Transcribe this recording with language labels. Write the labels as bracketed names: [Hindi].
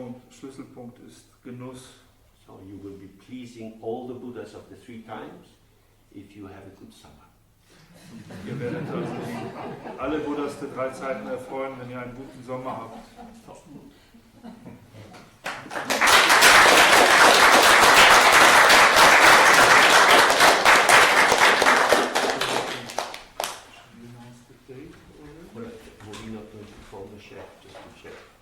[German] Schlüsselpunkt ist Genuss. [English] So you will be pleasing all the Buddhas of the 3 times if you have a good summer. [German] Ihr werdet also alle Buddhas der 3 Zeiten erfreuen, wenn ihr einen guten Sommer habt. [English] We're not going to phone the chef just to check